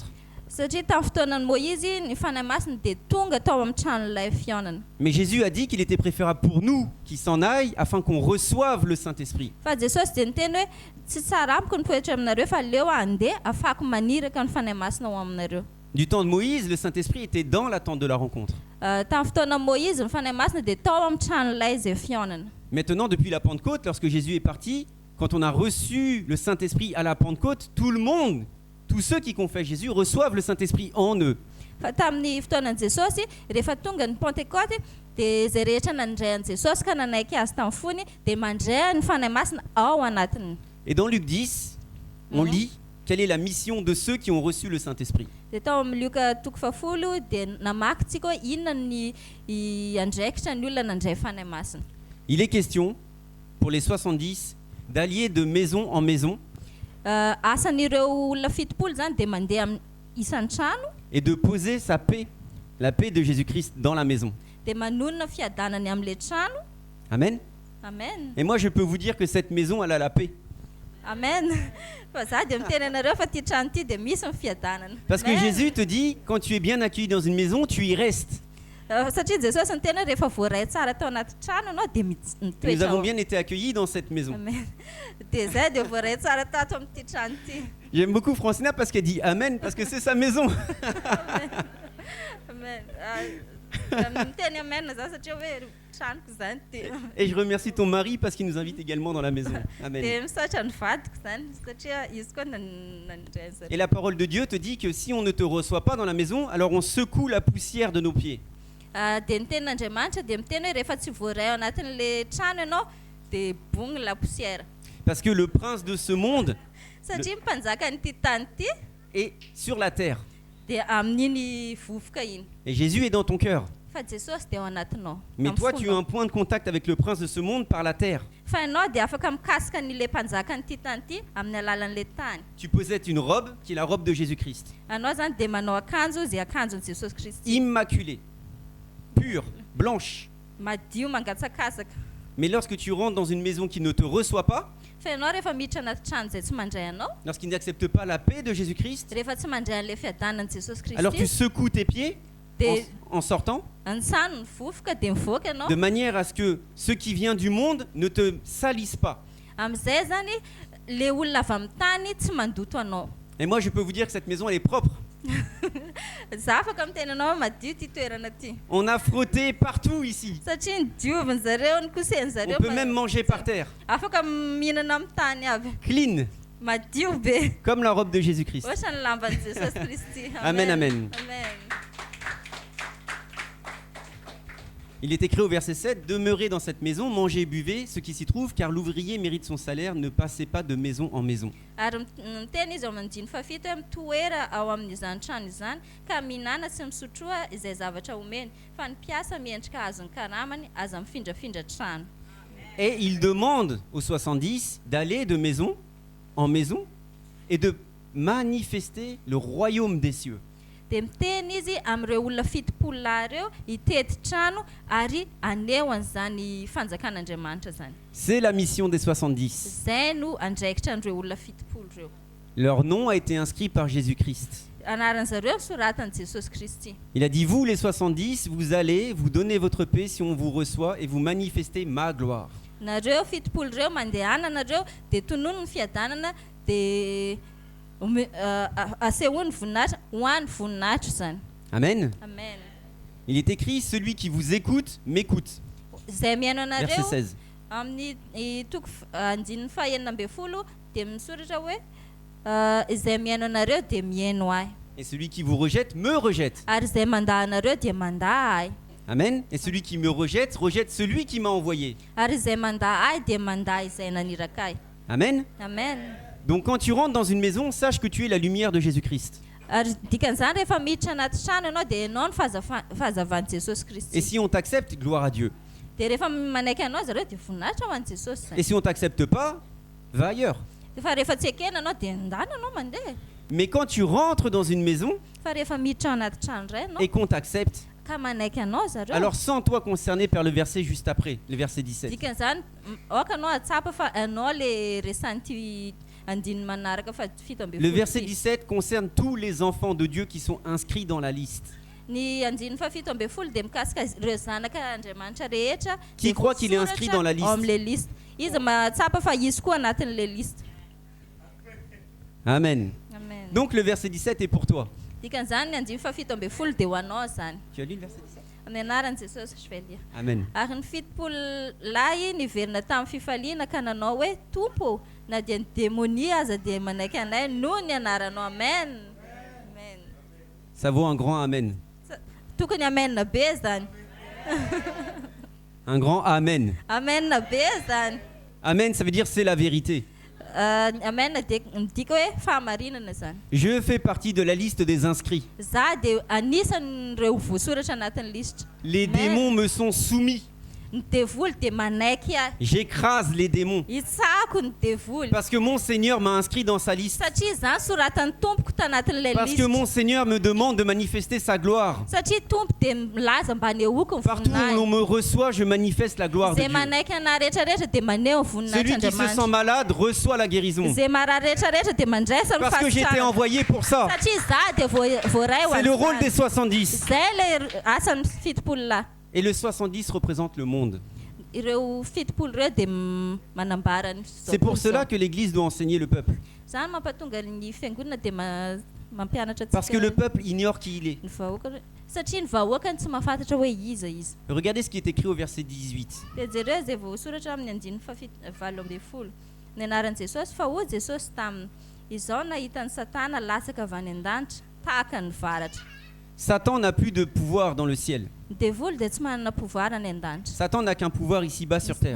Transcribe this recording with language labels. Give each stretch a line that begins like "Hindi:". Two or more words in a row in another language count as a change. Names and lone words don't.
Malagasy: Satria tamin'ny fotoanan'i Moïse ny fanahy masina dia tonga tao amin'ny tranon'ilay fihaonana.
French: Mais Jésus a dit qu'il était préférable pour nous qui s'en aillent afin qu'on reçoive le Saint-Esprit.
Malagasy: Fa Jesosy dia niteny hoe tsy tsara amiko nipoetra aminareo fa leo andeha afako maniraka ny fanahy masina ao aminareo.
French: Du temps de Moïse, le Saint-Esprit était dans la tente de la rencontre.
Malagasy: Tamin'ny fotoanan'i Moïse ny fanahy masina dia tao amin'ny tranon'ilay izay fihaonana.
French: Maintenant, depuis la Pentecôte, lorsque Jésus est parti, quand on a reçu le Saint-Esprit à la Pentecôte, tout le monde, tous ceux qui confessent Jésus, reçoivent le Saint-Esprit en eux.
Malagasy: Fa tamin'ny fotoanan'i Jesosy rehefa tonga ny Pentecote dia izay rehetra nandray an'i Jesosy ka nanaiky azy tamin'ny fony dia mandray ny fanahy masina ao anatiny.
French: Et dans Luc 10, on lit quelle est la mission de ceux qui ont reçu le Saint-Esprit.
Malagasy: Dia tao amin'ny Luka toko fahafolo dia namaky tsika hoe inona ny andraikitra ny olona nandray fanahy masina.
French: Il est question, pour les 70, d'allier de maison en maison
Malagasy: Asan'ireo olona 70 zany dia mandeha amin'ny isan'ny trano
French: et de poser sa paix, la paix de Jésus-Christ dans la maison.
Malagasy: dia manonona fiadanany amin'ilay trano. Amen. Amen.
French: Et moi, je peux vous dire que cette maison, elle a la paix. Amen.
Malagasy: Fa za dia miteny anareo fa ty trano ty dia misy ny fiadanana.
French: Parce que Amen. Jésus te dit, quand tu es bien accueilli dans une maison, tu y restes.
Malagasy: Satria Jesosy ny tena rehefa voaray tsara tao anaty trano anao dia
French: Et nous
Malagasy: mitoetra
French: avons
Malagasy: ao.
French: bien été accueillis dans cette maison. Amen.
Malagasy: Dia zay dia voaray tsara tato amin'ity trano ty.
French: J'aime beaucoup Francina parce qu'elle dit Amen, parce que c'est sa maison. Amen.
Malagasy: Miteny amen za satria hoe tranoko zany ty.
French: Et je remercie ton mari parce qu'il nous invite également dans la maison. Amen.
Malagasy: Dia misaotra ny vadiko zany satria izy koa nandray
French: Et la parole de Dieu te dit que si on ne te reçoit pas dans la maison, alors on secoue la poussière de nos pieds.
Malagasy: Dia ny tenin'Andriamanitra dia miteny hoe rehefa tsy voaray ao anatin'le trano ianao dia bongny
French: la poussière. Parce que le prince de ce monde
Malagasy: Satria mpanjaka nyity tany ty
French: est sur la terre.
Malagasy: dia amin'iny vovoka iny.
French: Et Jésus est dans ton cœur.
Malagasy: Fa Jesosy dia ao anatinao.
French: Mais
Malagasy: amin'ny
French: toi, tu as
Malagasy: fonao.
French: un point de contact avec le prince de ce monde par la terre.
Malagasy: Fa ianao dia afaka mikasika n'ilay mpanjaka nyity tany ty amin'ny alalan'ilay tany.
French: Tu possèdes une robe qui est la robe de Jésus-Christ.
Malagasy: Anao zany dia manao akanjo izay akanjon'i Jesosy Kristy.
French: Immaculée, pure, blanche.
Malagasy: Madio mangatsakasaka.
French: Mais lorsque tu rentres dans une maison qui ne te reçoit pas,
Malagasy: Fa ianao rehefa miditra anaty trano izay tsy mandray anao,
French: lorsqu'il n'accepte pas la paix de Jésus-Christ,
Malagasy: rehefa tsy mandray an'ilay fiadanan'i Jesosy
French: alors tu
Malagasy: Kristy,
French: secoues tes pieds
Malagasy: dia
French: en sortant,
Malagasy: ansano ny vovoka dia mivoaka ianao.
French: de manière à ce que ce qui vient du monde ne te salisse pas.
Malagasy: Amin'izay zany le olona avy amin'ny tany tsy mandoto anao.
French: Et moi, je peux vous dire que cette maison, elle est propre.
Malagasy: Za afaka miteny anao madio ty toerana ty.
French: On a frotté partout ici.
Malagasy: Satria ny dioviny zareo ny kosehy
French: On
Malagasy: zareo.
French: peut même manger par terre.
Malagasy: Afaka mihinana amin'ny tany avy.
French: Clean,
Malagasy: Madio be.
French: comme la robe de Jésus-Christ.
Malagasy: Ohatrany lamban'i Jesosy Kristy. Amen, amen. Amen.
French: Il est écrit au verset 7, « Demeurez dans cette maison, mangez et buvez ce qui s'y trouve, car l'ouvrier mérite son salaire, ne passez pas de maison en maison. »
Malagasy: Ary miteny izy ao amin'ny andiny fafito hoe mitoera ao amin'izany trano izany ka mihinana sy misotroa izay zavatra omeny fa ny mpiasa miendrika azony karamany aza mifindrafindra trano.
French: Et il demande aux 70 d'aller de maison en maison et de manifester le royaume des cieux.
Malagasy: Dia miteny izy amin'ireo olona 70 lahy ireo hitety trano ary aneo an'izany fanjakan'Andriamanitra zany.
French: C'est la mission des 70.
Malagasy: Zay no andraikitra an'ireo olona 70 ireo.
French: Leur nom a été inscrit par Jésus-Christ.
Malagasy: anaran'zareo soratany Jesosy Kristy.
French: Il a dit, vous les 70, vous allez, vous donnez votre paix si on vous reçoit et vous manifestez ma gloire.
Malagasy: Nareo fitopolo reo mandehana nareo de tonono ny fiadanana de asehoany voninahitra hoany voninahitra zany. Amen. Amen.
French: Il est écrit, celui qui vous écoute, m'écoute.
Malagasy: Zay mihaino
French: Verset
Malagasy: anareo
French: 16.
Malagasy: amin'ny toko andininy fahaenina ambin'ny folo de misoratra hoe izay mihaino anareo de mihaino ahy.
French: Et celui qui vous rejette, me rejette.
Malagasy: Ary izay mandahy anareo de mandahy ahy. Amen.
French: Et celui qui me rejette, rejette celui qui m'a envoyé.
Malagasy: Ary izay mandahy ahy de mandahy izay naniraka ahy. Amen. Amen.
French: Donc quand tu rentres dans une maison, sache que tu es la lumière de Jésus-Christ.
Malagasy: Ary dikan'izany rehefa miditra anaty trano ianao de ianao ny fahazavan'i Jesosy
French: Et
Malagasy: Kristy.
French: si on t'accepte, gloire à Dieu.
Malagasy: De rehefa manaiky anao zareo de voninahitra ho an'i Jesosy
French: Et
Malagasy: zany.
French: si on t'accepte pas, va ailleurs.
Malagasy: Fa rehefa tsy ekena anao de ndana anao mandeha.
French: Mais quand tu rentres dans une maison
Malagasy: Fa rehefa miditra anaty trano iray
French: et
Malagasy: anao
French: qu'on t'accepte,
Malagasy: ka manaiky anao zareo.
French: alors sens-toi concerné par le verset juste après, le verset 17.
Malagasy: Dikan'izany aoka anao atsapa fa anao le resan'ity andininy manaraka fa fito ambin'ny
French: Le
Malagasy: folo
French: verset
Malagasy: ity.
French: 17 concerne tous les enfants de Dieu qui sont inscrits dans la liste.
Malagasy: Ny andininy fa fito ambin'ny folo de mikasika ireo zanaka Andriamanitra rehetra
French: Qui
Malagasy: de
French: croit qu'il est
Malagasy: voasoratra
French: inscrit dans la liste.
Malagasy: ao am'
French: le liste.
Malagasy: Izy matsapa fa izy koa anatin'
French: le liste.
Malagasy: Amen. Amen.
French: Donc le verset 17 est pour toi.
Malagasy: Dikan'izany ny andininy fa fito ambin'ny folo de ho anao zany.
French: Tu as lu le verset 17?
Malagasy: Amin'ny anaran'i Jesosy
French: je vais lire.
Malagasy: Amen. Ary ny fitopolo lahy niverina tamin'ny fifaliana ka nanao hoe tompo na dia ny demonia aza dia manaiky anay noho ny anaranao. Amen. Amen.
French: Ça vaut un grand Amen.
Malagasy: Tokony amen be zany.
French: Un grand Amen.
Malagasy: Amen be zany.
French: Amen, ça veut dire c'est la vérité.
Malagasy: Amen de midika hoe fahamarinana zany.
French: Je fais partie de la liste des inscrits.
Malagasy: Za de anisan'ireo voasoratra anatin'ny listra.
French: Les Amen. démons me sont soumis.
Malagasy: Ny devoly de manaiky ahy.
French: J'écrase les démons.
Malagasy: Itsako ny devoly.
French: Parce que mon Seigneur m'a inscrit dans sa liste.
Malagasy: Satria zany soratan'ny tompoko tanatin'le
French: Parce que
Malagasy: listra.
French: mon Seigneur me demande de manifester sa gloire.
Malagasy: Satria tompo de milaza mba nehoako ny
French: Partout où
Malagasy: voninahitra.
French: l'on me reçoit, je manifeste la gloire de
Malagasy: Zay
French: Dieu.
Malagasy: manaiky anah rehetrarehetra de maneho ny
French: Celui qui se sent
Malagasy: voninahitran'Andriamanitra.
French: malade reçoit la guérison.
Malagasy: Zay marary rehetrarehetra de mandraisa ny
French: Parce que j'étais
Malagasy: fahasitrahana.
French: envoyé pour ça.
Malagasy: Satria za de voaray ho
French: C'est le rôle des
Malagasy: an'izany.
French: 70.
Malagasy: Zay le asan'ny fitopolo lahy.
French: Et le 70 représente le monde.
Malagasy: Ireo fitopolo reo de manambara ny
French: C'est pour cela que l'Église doit enseigner le peuple.
Malagasy: zany mampatonga ny fiangonana de mampianatra
French: Parce que le
Malagasy: antsika
French: peuple ignore qui il est.
Malagasy: ny vahoaka satria ny vahoaka ny tsy mahafantatra hoe iza izy.
French: Regardez ce qui est écrit au verset 18.
Malagasy: De jereo zay voasoratra amin'ny andininy valo ambin'ny folo. Ny anaran'i Jesosy fa hoy Jesosy taminy izao nahita ny Satana lasaka avy any an-danitra tahaka ny varatra.
French: Satan n'a plus de pouvoir dans le ciel.
Malagasy: Ny devoly de tsy manana pouvoir any an-danitra.
French: Satan n'a qu'un pouvoir ici-bas sur terre.